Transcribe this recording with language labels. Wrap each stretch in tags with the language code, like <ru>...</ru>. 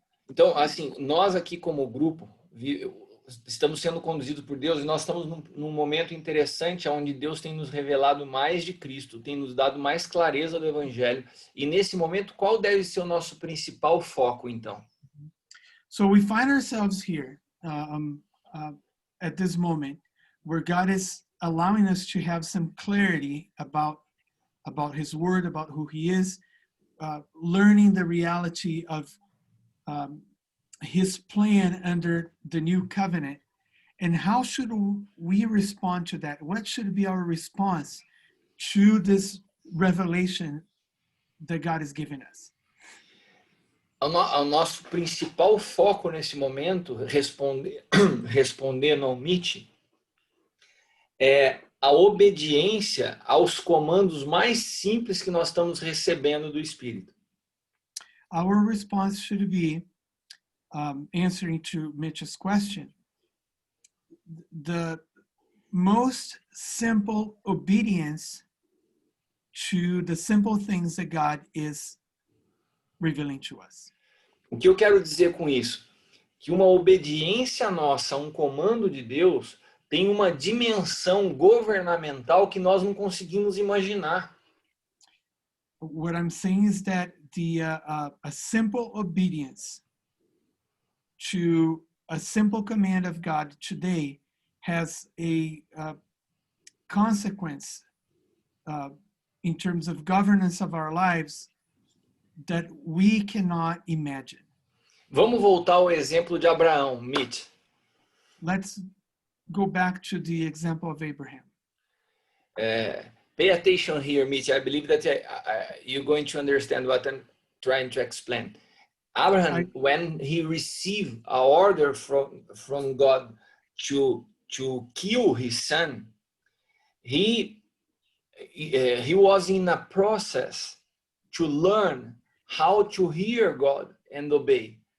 <pt>Então, assim, nós aqui como grupo estamos sendo conduzidos por Deus e nós estamos num momento interessante onde Deus tem nos revelado mais de Cristo, tem nos dado mais clareza do Evangelho. E nesse momento, qual deve ser o nosso principal foco, então?</pt> <en>So we find ourselves here at this moment where God is allowing us to have some clarity about His Word, about who He is, learning the reality of His plan under the new covenant, and how should we respond to that? What should be our response to this revelation that God has given us?</en> <pt>O nosso principal foco nesse momento, respondendo ao Mitch, é a obediência aos comandos mais simples que nós estamos recebendo do Espírito.</pt> <en>Our response should be, answering to Mitch's question, the most simple obedience to the simple things that God is revealing to us.</en> <pt>O que eu quero dizer com isso? Que uma obediência nossa a um comando de Deus tem uma dimensão governamental que nós não conseguimos imaginar.</pt> <en>What I'm saying is that a simple obedience to a simple command of God today has a consequence in terms of governance of our lives that we cannot imagine.</en> <pt>Vamos voltar ao exemplo de Abraão, Mitch.</pt> <en>Let's go back to the example of Abraham. Pay attention here, Mitch. I believe that you're going to understand what I'm trying to explain. Abraham, when he received an order from God to kill his son, he was in a process to learn how to hear God and obey.</en>